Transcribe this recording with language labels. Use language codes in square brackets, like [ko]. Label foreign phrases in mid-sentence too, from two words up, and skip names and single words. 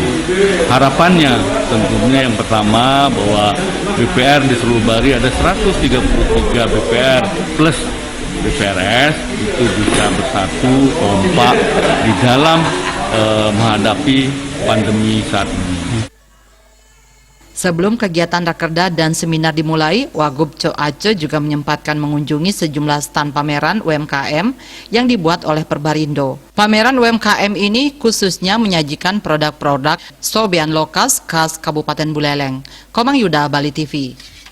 [id] Harapannya tentunya yang pertama bahwa BPR di seluruh Bali ada 133 BPR plus BPRS itu bisa bersatu kompak di dalam menghadapi pandemi saat ini. Sebelum kegiatan Rakerda dan seminar dimulai, Wagub Cok Aceh juga menyempatkan mengunjungi sejumlah stan pameran UMKM yang dibuat oleh Perbarindo. Pameran UMKM ini khususnya menyajikan produk-produk sobean lokal khas Kabupaten Buleleng. Komang Yuda, Bali TV.